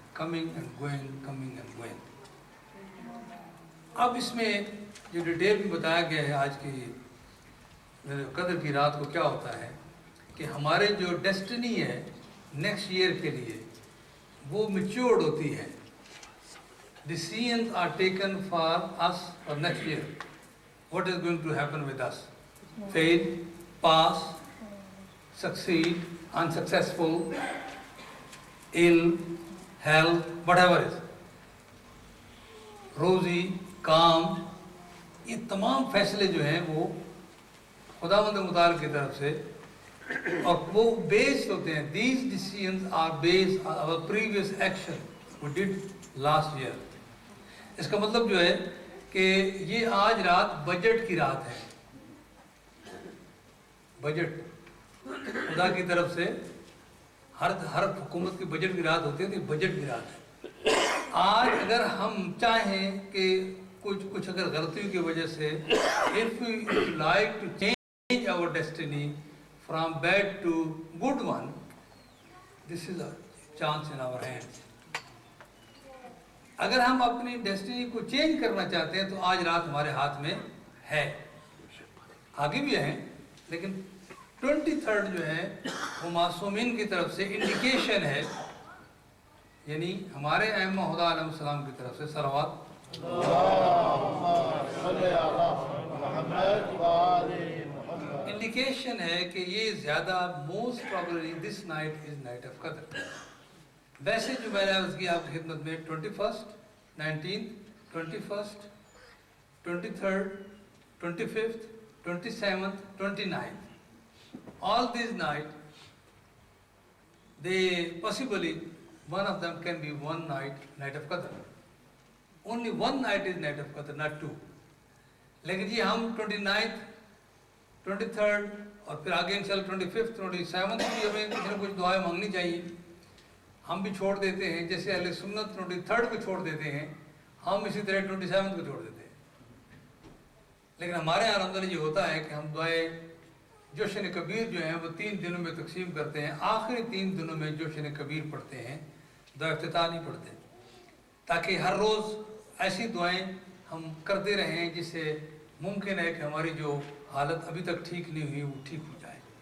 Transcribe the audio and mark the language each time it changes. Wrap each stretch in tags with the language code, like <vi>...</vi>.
<en>Coming and going, coming and going.</en> <ur>اب اس میں جو ڈیٹیل میں بتایا گیا ہے آج کی قدر کی رات کو کیا ہوتا ہے کہ ہمارے جو ڈیسٹنی ہے نیکسٹ ایئر کے لیے وہ میچورڈ ہوتی ہے.</ur> <en>Decisions are taken for us for next year. What is going to happen with us? Fail, pass, succeed, unsuccessful, ill, health, whatever is.</en> <ur>روزی، کام، یہ تمام فیصلے جو ہیں وہ خداوند متعال کی طرف سے اور وہ بیسڈ ہوتے ہیں.</ur> <en>These decisions are based on our previous action we did last year.</en> <ur>اس کا مطلب جو ہے کہ یہ آج رات بجٹ کی رات ہے. بجٹ خدا کی طرف سے ہر حکومت کی بجٹ کی رات ہوتی ہے، تو یہ بجٹ کی رات ہے. آج اگر ہم چاہیں کہ کچھ اگر غلطیوں کی وجہ سے</ur> <en>if we like to change our destiny from bad to good one, this is a chance in our hands.</en> <ur>اگر ہم اپنی ڈیسٹینی کو چینج کرنا چاہتے ہیں تو آج رات ہمارے ہاتھ میں ہے. آگے بھی ہیں لیکن 23 جو ہے وہ معصومین کی طرف سے انڈیکیشن ہے، یعنی ہمارے ائمہ خدا علیہ السلام کی طرف سے صلوات انڈیکیشن ہے کہ یہ زیادہ</ur> <en>Most probably this night is night of قدر.</en> <ur>ویسے جو میں نے عرض کی آپ کی خدمت میں</ur> <en>21st 19th 21st 23rd 25th 27th 29th, all these nights they possibly one of them can be one night of Qadr. Only one night is night of Qadr, not two.</en> <ur>لیکن جی ہم 29th 23rd اور پھر آگے انشاءاللہ 25th 27th بھی ہمیں کچھ نہ کچھ دعائیں مانگنی چاہیے. ہم بھی چھوڑ دیتے ہیں، جیسے اہل سنت 23 کو چھوڑ دیتے ہیں، ہم اسی طرح 27 کو چھوڑ دیتے ہیں۔ لیکن ہمارے یہاں الحمدللہ یہ ہوتا ہے کہ ہم دعائیں جوشن کبیر جو ہیں وہ 3 دنوں میں تقسیم کرتے ہیں، آخری 3 دنوں میں جوشن کبیر پڑھتے ہیں، دعا افتتاح نہیں پڑھتے، تاکہ ہر روز ایسی دعائیں ہم کرتے رہیں جس سے ممکن ہے کہ ہماری جو حالت ابھی تک ٹھیک نہیں ہوئی وہ ٹھیک ہو جائے۔</ur>